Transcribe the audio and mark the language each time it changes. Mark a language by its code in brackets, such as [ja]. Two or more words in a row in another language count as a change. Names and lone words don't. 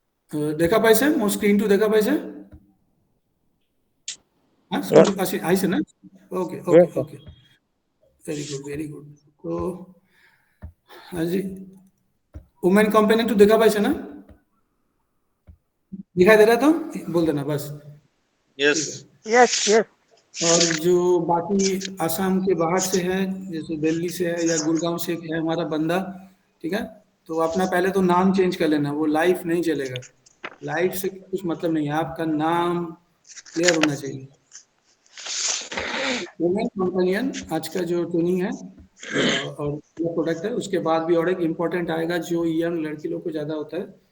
[as] দেখা পাইছে মোৰ স্ক্ৰীনটো দেখা পাইছে হা [en] Yeah, [as] স্ক্ৰীনটো আহিছে না ওকে [en] yeah, okay okay very good very good [hi] তো আজি वुमेन कंपेनियन तो [as] দেখা পাইছে না [hi] दिखाई दे रहा है तो बोल देना बस ठीक है [en] Yes. yes, yes. [hi] और जो बाकी आसाम के बाहर से है जैसे दिल्ली से है या गुड़गांव से है हमारा बंदा ठीक है तो अपना पहले तो नाम चेंज कर लेना वो लाइफ नहीं चलेगा लाइफ से कुछ मतलब नहीं है आपका नाम क्लियर होना चाहिए वुमेन कंपेनियन आज का जो ट्रेनिंग है और प्रोडक्ट है उसके बाद भी और एक इम्पोर्टेंट आएगा जो यंग लड़की लोग को ज़्यादा होता है